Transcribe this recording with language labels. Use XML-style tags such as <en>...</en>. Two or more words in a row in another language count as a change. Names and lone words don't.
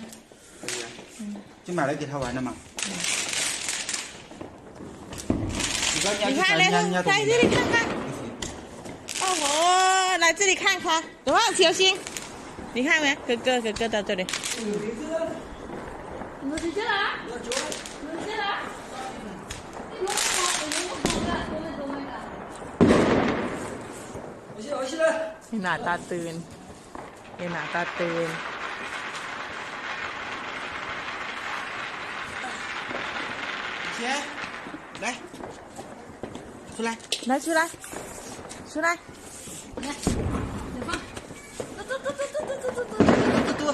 <zh>可以啊。就买来给他玩的嘛。你看来，来这里看看。哦，来这里看看，等会小心。你看没？哥哥到这里。我直接来。</zh> <th>หน้าตาตื่นหน้าตาตื่น</th> <zh>姐，来，出来，来出来，来，再放，嘟，</zh>